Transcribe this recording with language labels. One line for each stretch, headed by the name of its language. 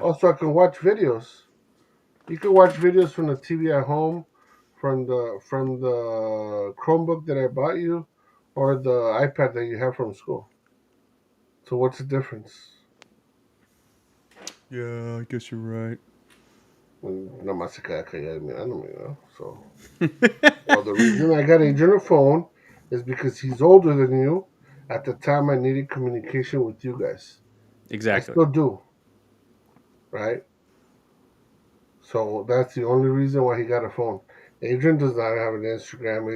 English: Also, I can watch videos. You can watch videos from the TV at home, from the Chromebook that I bought you, or the iPad that you have from school. So what's the difference? Yeah, I guess you're right.
Spanish: Nada más se queda callada mirándome,
English: you know? So, well, the reason I got Adrian a phone is because he's older than you. At the time, I needed communication with you guys. I still do, right? So that's the only reason why he got a phone. Adrian does not have an Instagram.